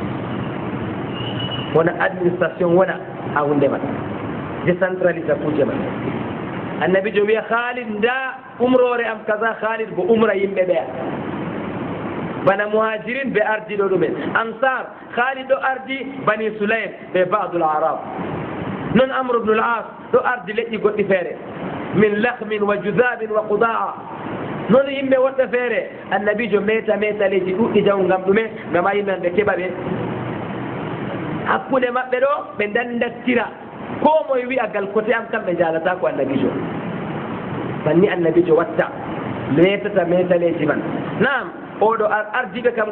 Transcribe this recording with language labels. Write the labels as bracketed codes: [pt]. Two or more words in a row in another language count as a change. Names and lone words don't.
[ff] wona administration wona ha hunde man décentralisa kuje man annabijo wiya Khalid nda umrore am kaza Khalid bo umra yimɓe ɓeya bana muhajirin ɓe ardiɗo ɗumen ansar Khalid ɗo ardi bani Sulaym ɓe badul arab non Amr ibn al-As ɗo ardi leƴƴi goɗɗi feere [ar] من لخم وجذام وقضاعة [ff] noon yimɓe woɗɗo feere annabijo meta leydi ɗuɗɗi jaw ngam ɗume ngam a yimɓe ɓe keɓa ɓe hakkude maɓɓe ɗo ɓe dandattira ko moye wi'a gal côté am kam ɓe jalata ko annabijo banni annabijo watta meta leydi man naam oɗo ardiɓe kam